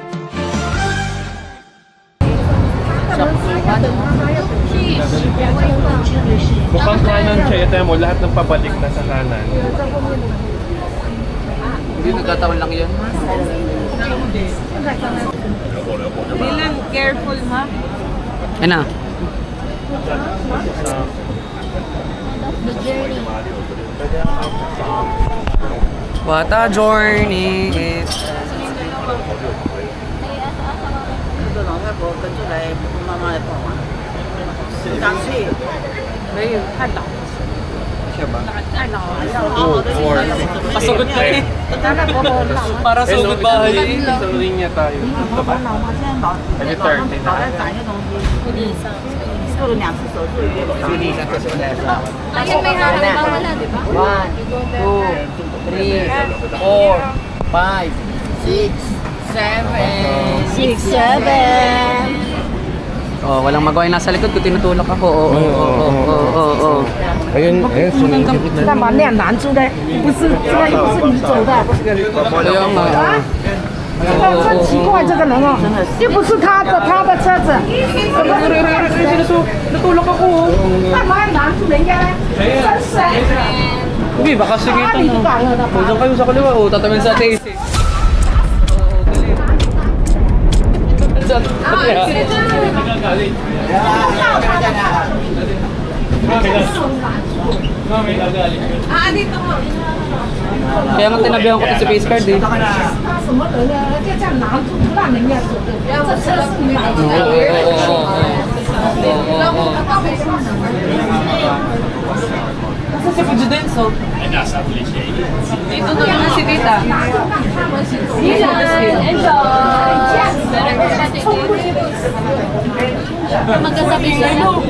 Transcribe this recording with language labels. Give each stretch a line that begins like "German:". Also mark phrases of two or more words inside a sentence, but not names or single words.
Filipino: Mukhang kanan siya. Ito mo, lahat ng pabalik na sa kanan. Hindi, nagkataon lang yun. Dylan, careful ha. Ayun na.
English: The journey. What a journey is.
Filipino: Pasugod ka eh. Para sugod bahay eh. Sa linya tayo. Maybe 30 na. Ayun, may harap ba? Wala, di ba? 1, 2, 3, 4, 5, 6, 7. Oh, walang magawa yung nasa likod ko, tinutulak ako. Oo. Ayun, sunod.
Chinese: 干嘛那样拦住呢？不是，这个又不是你走的。
Filipino: Kaya nga.
Chinese: 真奇怪，这个人哦，又不是他的车子，怎么
Filipino: Natulak ako.
Chinese: 干嘛要拦住人家呢？真是哎！
Filipino: Hindi, baka sige ito.
Chinese: 你不敢了的
Filipino: Diyan kayo sa kaliwa. Oh, tatawin sa atin. Kaya nga tinabihan ko ito sa
English: face card
Filipino: eh.
Chinese: 他什么人呢？就这样拦住，不让人家走的。这车是你的。
Filipino: Nasa si Pujudenso? Dito doon na si Tita. Magkasabi sila.